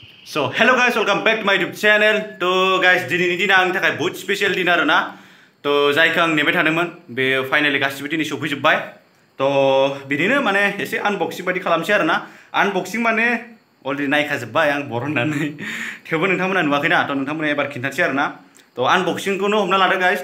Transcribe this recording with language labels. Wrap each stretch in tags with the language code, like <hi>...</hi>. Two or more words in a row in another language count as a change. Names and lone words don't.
<en>So hello guys, welcome back to my YouTube channel. To guys,</en> <brx>दिनैनि दिना आंनि थाखाय बहुत स्पेशल दिन आरोना. तो जायखौ आं नेबाय थादोंमोन बे फाइनाली गासिबो दिनै सफैजोबबाय. तो बिदिनो माने एसे आनबक्सिं बायदि खालामसै आरोना. आनबक्सिं माने अलरेडि नायखाजोबबाय आं बरननानै. थेवबो नोंथांमोना नुवाखैना, तो नोंथांमोना एबार खिन्थानोसै आरोना. तो आनबक्सिंखौनो हमना लादो गाइस.</brx>